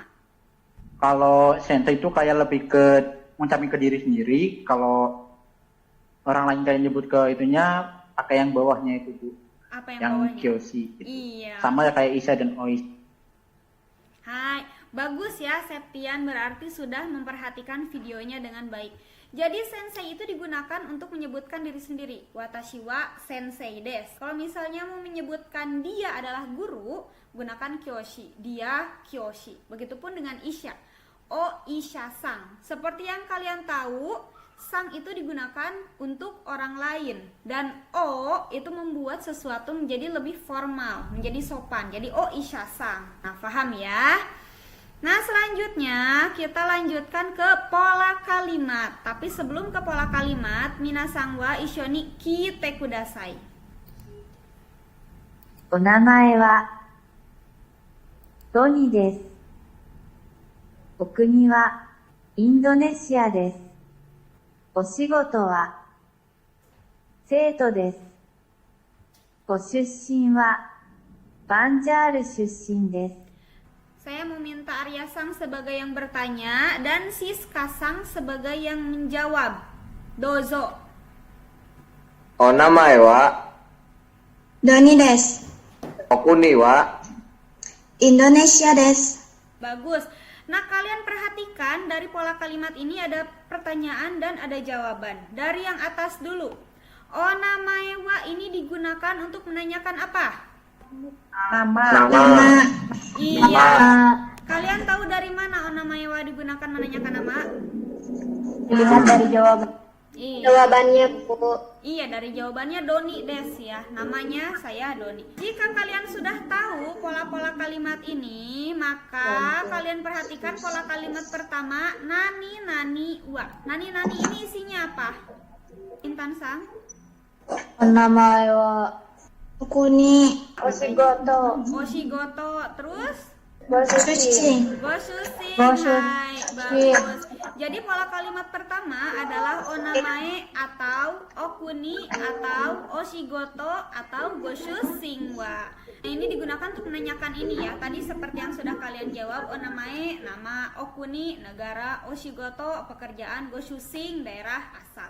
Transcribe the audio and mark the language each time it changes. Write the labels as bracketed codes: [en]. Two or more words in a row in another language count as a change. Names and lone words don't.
[id] Kalau sensei itu kayak lebih ke ngucapin ke diri sendiri, kalau orang lain kayak nyebut ke itunya pakai yang bawahnya itu Bu. Apa yang Yang bawahnya? kyoshi gitu. Iya. Sama ya kayak isha dan oisha. Hai, bagus ya Septian, berarti sudah memperhatikan videonya dengan baik. Jadi sensei itu digunakan untuk menyebutkan diri sendiri. [ja] 私は先生です. [id] Kalau misalnya mau menyebutkan dia adalah guru, gunakan kyoshi. Dia kyoshi. Begitupun dengan isha. [ja] お医者さん. [id] Seperti yang kalian tahu, sang itu digunakan untuk orang lain. Dan o itu membuat sesuatu menjadi lebih formal, menjadi sopan. Jadi [ja] お医者さん. [id] Nah, paham ya? Nah, selanjutnya kita lanjutkan ke pola kalimat. Tapi sebelum ke pola kalimat, [ja] 皆さんは一緒に来てください. お名前は、ドニです。お国は、インドネシアです。お仕事は、生徒です。ご出身は、バンジャール出身です。 [id] Saya meminta Arya Sang sebagai yang bertanya dan Siska Sang sebagai yang menjawab. Dozo. [ja] お名前はドニです. お国はインドネシアです. [id] Bagus. Nah, kalian perhatikan dari pola kalimat ini ada pertanyaan dan ada jawaban. Dari yang atas dulu. [ja] お名前は [id] ini digunakan untuk menanyakan apa? Nama. Iya. Kalian tahu dari mana [ja] お名前は [id] digunakan menanyakan nama? Dilihat dari jawaban. Iya. Jawabannya, Bu. Iya, dari jawabannya Doni Des ya. Namanya saya Doni. Jika kalian sudah tahu pola-pola kalimat ini, maka kalian perhatikan pola kalimat pertama, [ja] 何々は. 何々 [id] ini isinya apa? Intan Sang? [ja] お名前は [id] Okuni. Oshigoto. Oshigoto. Terus? Gosushi. Gosusin. Gosusin. Hai, bagus. Jadi pola kalimat pertama adalah onamae atau okuni atau oshigoto atau [ja] ご出身は. [id] Nah, ini digunakan untuk menanyakan ini ya. Tadi seperti yang sudah kalian jawab, onamae nama, okuni negara, oshigoto pekerjaan, gosusin daerah asal.